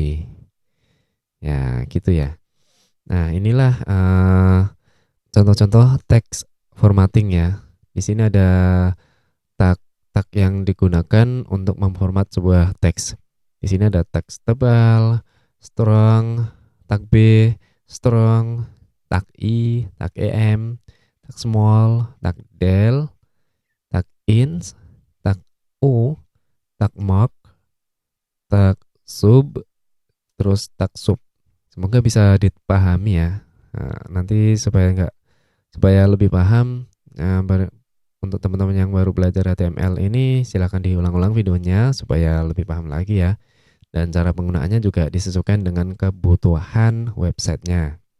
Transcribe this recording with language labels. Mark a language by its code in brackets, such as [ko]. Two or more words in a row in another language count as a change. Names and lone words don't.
[id] Ya, gitu ya. Nah, inilah contoh-contoh teks formatting ya. Di sini ada tag yang digunakan untuk memformat sebuah teks. Di sini ada teks tebal, strong, tag B, strong, tag I, tag EM, tag small, tag del, tag ins, tag U, tag mark, tag sub, terus tag sub. Semoga bisa dipahami ya. Nah, nanti supaya lebih paham, untuk teman-teman yang baru belajar HTML ini silahkan diulang-ulang videonya supaya lebih paham lagi ya. Dan cara penggunaannya juga disesuaikan dengan kebutuhan websitenya.